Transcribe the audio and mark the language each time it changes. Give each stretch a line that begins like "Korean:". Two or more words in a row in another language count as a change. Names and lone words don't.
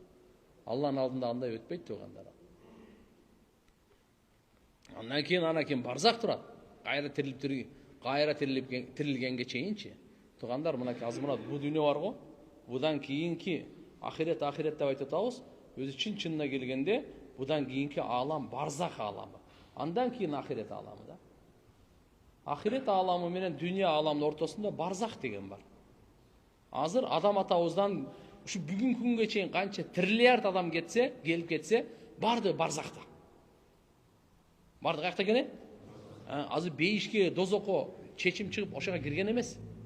Kyrgyz: Алланын алдында андай өтпөйт тугандар. Андан кийин барзак турат. Кайра тирилгенге чейинчи. Тугандар, мына азмурат бу дүйнө бар го. Будан кийинки ахирет деп айтып атабыз. Өзү чын-чынына келгенде будан кийинки алам барзак аламы. Андан кейін ахирет аламы да. Ахирет аламы менен дүния аламының ортасында барзах деген бар. Азыр адам атабыздан ушу бүгүнкү күнгө чейин канча триллиард адам кетсе, келип кетсе, барды барзахта. Барды каякта экен? Азыр бейишке, дозокко чечим чыгып ошого кирген эмес.